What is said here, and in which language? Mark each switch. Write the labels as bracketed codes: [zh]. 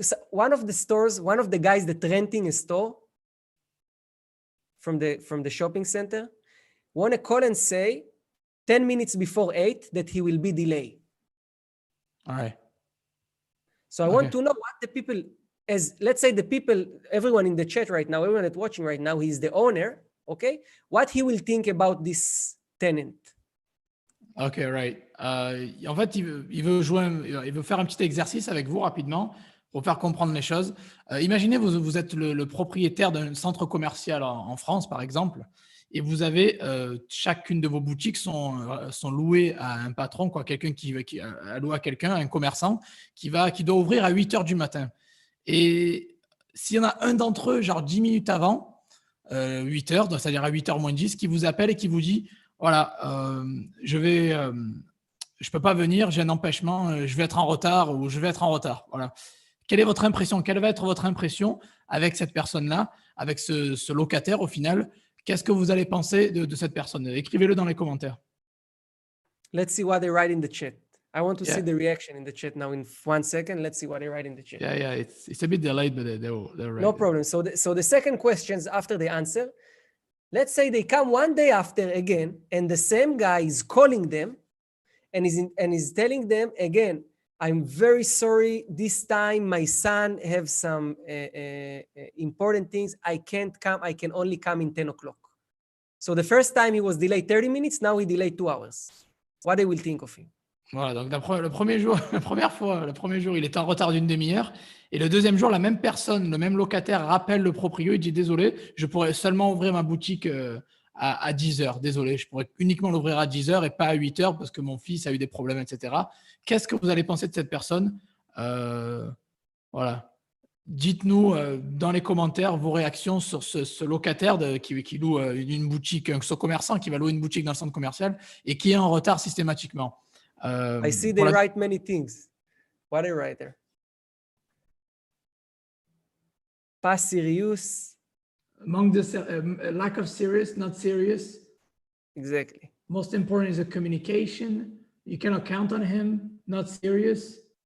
[en] One of the stores, one of the guys that renting a store from the shopping center, want to call and say 10 minutes before 8 that he will be delayed. All right. So I want to know what the people, let's say the people, everyone in the chat right now, everyone that's watching right now, he's the owner, okay? What he will think about this tenant. Ok, right. [fr] En fait, il veut faire un petit exercice avec vous rapidement pour faire comprendre les choses. Imaginez, vous êtes le propriétaire d'un centre commercial en France, par exemple, et vous avez chacune de vos boutiques sont louées à un patron, quoi, quelqu'un qui a loué à quelqu'un, un commerçant qui doit ouvrir à 8 heures du matin. Et s'il y en a un d'entre eux, genre 10 minutes avant, 8 heures, c'est-à-dire à 8 heures moins 10, qui vous appelle et qui vous dit voilà, je ne peux pas venir, j'ai un empêchement, je vais être en retard ou je vais être en retard. Voilà. Quelle est votre impression? Quelle va être votre impression avec cette personne-là, avec ce locataire au final? Qu'est-ce que vous allez penser de cette personne? Écrivez-le dans les commentaires. [en] Let's see what they write in the chat. I want to Yeah. see the reaction in the chat now in 1 second. Let's see what they write in the chat. Yeah, it's a bit delayed, but they're right. No problem. So the second questions after the answer, let's say they come one day after again, and the same guy is calling them and is telling them again, I'm very sorry. This time my son have some important things. I can't come. I can only come in 10 o'clock. So the first time he was delayed 30 minutes. Now he delayed 2 hours. What they will think of him? [fr] Voilà, donc le premier jour, le premier jour, il était en retard d'une demi-heure. Et le deuxième jour, la même personne, le même locataire rappelle le proprio. Il dit désolé, je pourrais seulement ouvrir ma boutique à 10 heures. Désolé, je pourrais uniquement l'ouvrir à 10 heures et pas à 8 heures parce que mon fils a eu des problèmes, etc. Qu'est-ce que vous allez penser de cette personne? Voilà. Dites-nous dans les commentaires vos réactions sur ce locataire qui loue une boutique, ce commerçant qui va louer une boutique dans le centre commercial et qui est en retard systématiquement. [en] I see they write many things. What they write there? [fr] Pas [en] serious. Lack of serious, not serious. Exactly. Most important is the communication. You cannot count on him, not serious.